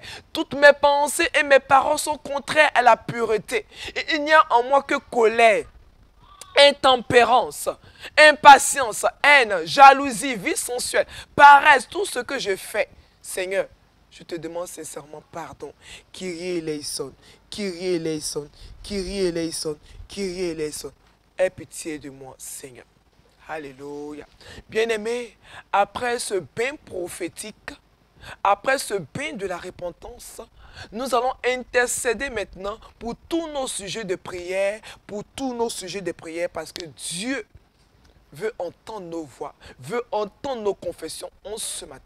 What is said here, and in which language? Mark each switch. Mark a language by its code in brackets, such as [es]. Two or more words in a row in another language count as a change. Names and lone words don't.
[fr] Toutes mes pensées et mes paroles sont contraires à la pureté. Et il n'y a en moi que colère, intempérance, impatience, haine, jalousie, vie sensuelle, paresse, tout ce que je fais. Seigneur, je te demande sincèrement pardon. [el] Κύριε ελέησον, Κύριε ελέησον, Κύριε ελέησον, Κύριε ελέησον. [fr] Aie pitié de moi, Seigneur. Alléluia. Bien-aimés, après ce bain prophétique, après ce bain de la repentance, nous allons intercéder maintenant pour tous nos sujets de prière, parce que Dieu veut entendre nos voix, veut entendre nos confessions en ce matin.